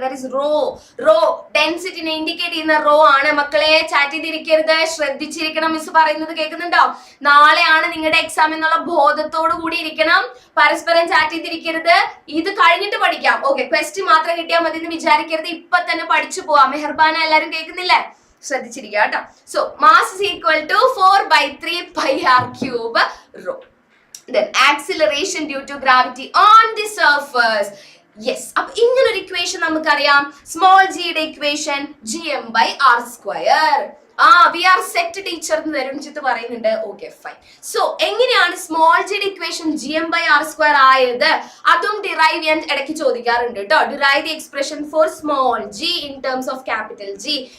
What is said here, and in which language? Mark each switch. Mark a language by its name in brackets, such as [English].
[English] that is [Malayalam] raw ഡെൻസിറ്റിനെ indicate ചെയ്യുന്ന raw ആണ് മക്കളെ. ചാറ്റ് ചെയ്തിരിക്കരുത്, ശ്രദ്ധിച്ചിരിക്കണം. മിസ് പറയുന്നത് കേൾക്കുന്നുണ്ടോ? നാളെയാണ് നിങ്ങളുടെ എക്സാം എന്നുള്ള ബോധത്തോടു കൂടി ഇരിക്കണം. പരസ്പരം ചാറ്റ് ചെയ്തിരിക്കരുത്. ഇത് കഴിഞ്ഞിട്ട് പഠിക്കാം. ഓക്കെ, ക്വസ്റ്റ്യൻ മാത്രം കിട്ടിയാൽ മതി എന്ന് വിചാരിക്കരുത്. ഇപ്പൊ തന്നെ പഠിച്ചു പോവാം. മെഹർബാന എല്ലാരും കേൾക്കുന്നില്ലേ? ശ്രദ്ധിച്ചിരിക്കുക കേട്ടോ. [English] So mass is equal to 4/3 pi r cube rho. Then acceleration due to gravity on the surface. Yes, [Malayalam] അപ്പൊ ഇങ്ങനെ ഒരു ഇക്വേഷൻ നമുക്കറിയാം. സ്മോൾ ജിയുടെ equation gm/r². [English] we are set teacher [Malayalam] എന്ന് തരുൺജിത്ത് പറയുന്നുണ്ട്. Okay fine. സോ എങ്ങനെയാണ് സ്മോൾ ജിയുടെ ഇക്വേഷൻ gm/r² ആയത്? അതും ഡിറൈവ് ചെയ്യാൻ ഇടയ്ക്ക് ചോദിക്കാറുണ്ട് കേട്ടോ. [English] Derive the expression for small G in terms of capital G.